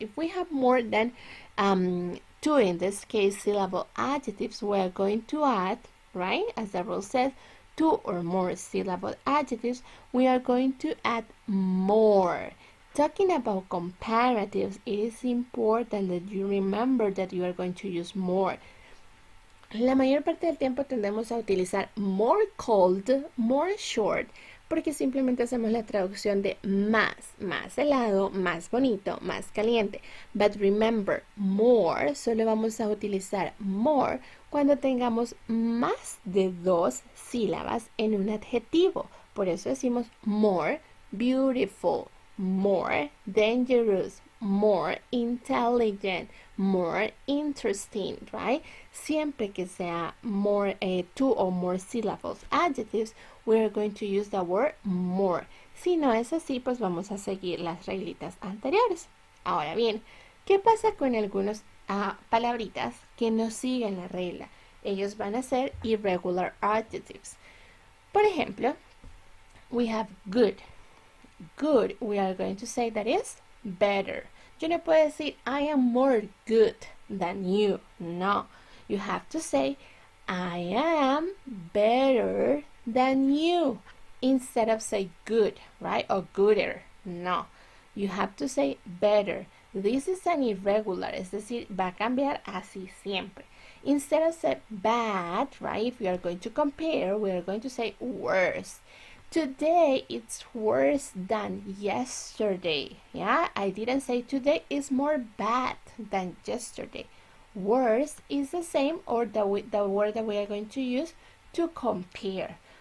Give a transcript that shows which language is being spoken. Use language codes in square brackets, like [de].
[en] If we have more than two, in this case, syllable adjectives, we are going to add, right, as the rule says, two or more syllable adjectives, we are going to add more. Talking about comparatives, it is important that you remember that you are going to use more. [es] La mayor parte del tiempo tendemos a utilizar [en] more cold, more short, [es] porque simplemente hacemos la traducción de más helado, más bonito, más caliente. [en] But remember, [es] more, solo vamos a utilizar more cuando tengamos más de dos sílabas en un adjetivo. Por eso decimos [en] more beautiful, more dangerous, more intelligent, more interesting, right? [es] Siempre que sea [en] more, two or more syllables adjectives, we are going to use the word more. [es] Si no es así, pues vamos a seguir las reglitas anteriores. Ahora bien, ¿qué pasa con algunas palabritas que no siguen la regla? Ellos van a ser irregular adjectives. Por ejemplo, [en] we have good. Good, we are going to say that is better. [es] Yo no puedo decir [en] I am more good than you. No, you have to say I am better than you instead of say good, right? Or gooder. No, you have to say better. This is an irregular, [es] es decir, va a cambiar así siempre. [en] Instead of say bad, right? If we are going to compare, we are going to say worse. Today it's worse than yesterday. Yeah, I didn't say today is more bad than yesterday. Worse is the same, or the word that we are going to use to compare.